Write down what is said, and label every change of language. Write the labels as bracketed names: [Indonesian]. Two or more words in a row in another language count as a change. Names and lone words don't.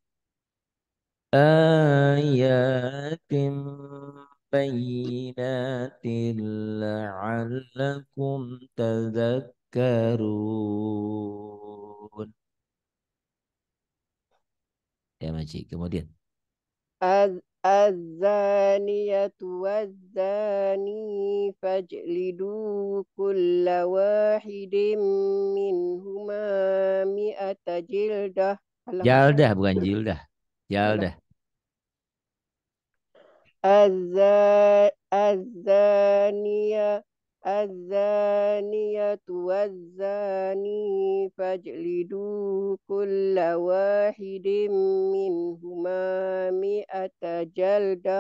[Arabic] آيات بينات لعلكم تذكرون. [Malay] Ya Makcik, kemudian. [Arabic] الزانية والزاني فاجلدوا كل واحد منهما 100 جلدة. [Malay] Alah, Jaldah bukan jildah. salah. Jaldah. [Arabic] الزانية الزانية والزاني فاجلدوا كل واحد منهما 100 جلدة